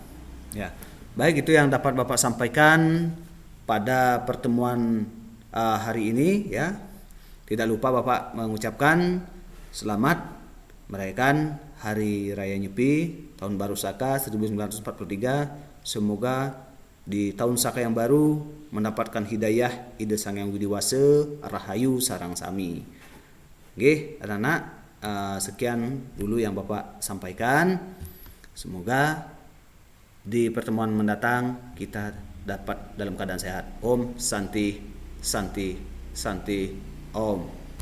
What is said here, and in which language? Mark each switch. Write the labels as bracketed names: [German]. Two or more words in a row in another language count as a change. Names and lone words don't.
[Indonesian] Ya, baik itu yang dapat Bapak sampaikan pada pertemuan hari ini ya. Tidak lupa Bapak mengucapkan selamat merayakan Hari Raya Nyepi Tahun Baru Saka 1943. Semoga di tahun Saka yang baru mendapatkan hidayah ide Sang Yang Widiwasa [Balinese] rahayu sarang sami. [Indonesian] Oke, anak-anak, sekian dulu yang Bapak sampaikan. Semoga di pertemuan mendatang kita dapat dalam keadaan sehat. [Sanskrit] Om Santi Santi Santi Om.